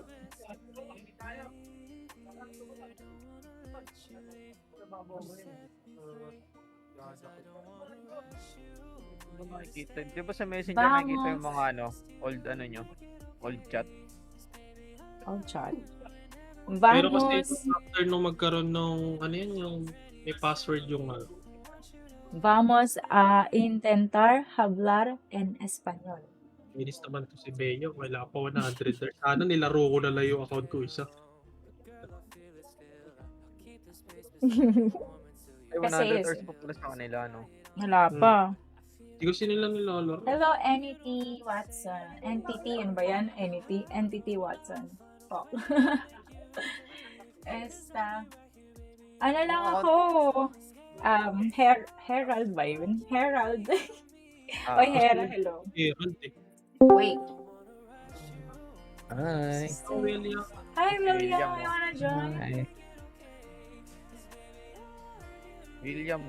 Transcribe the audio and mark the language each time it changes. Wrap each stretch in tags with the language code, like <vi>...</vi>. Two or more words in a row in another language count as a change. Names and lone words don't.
<tl>Di ba sa Messenger nakikita yung mga</tl> <en>old chat? Old chat.</en> <tl>Pero kasi</tl> <es>Vamos.</es> <tl>after nung magkaroon nung yung may password yung</tl> <es>Vamos a intentar hablar en español.</es> <tl>Inis naman to si Beyo. Wala pa 100. Sana nilaro ko na lang yung account ko isa. Ay, 100 Kasi- hours pa pala sa kanila, no? Wala pa. Hindi ko nila nilalaro. Hello, NT Watson. NTT, ano ba yan? NTT Watson. Oh. Ano lang ako? Herald ba yun? Herald. Oy, Hera, hello. Herald eh. Wait. Hi. Oh, William. Hi, William. William,</tl> <en>You wanna join?</en> <tl>Hi. William.</tl>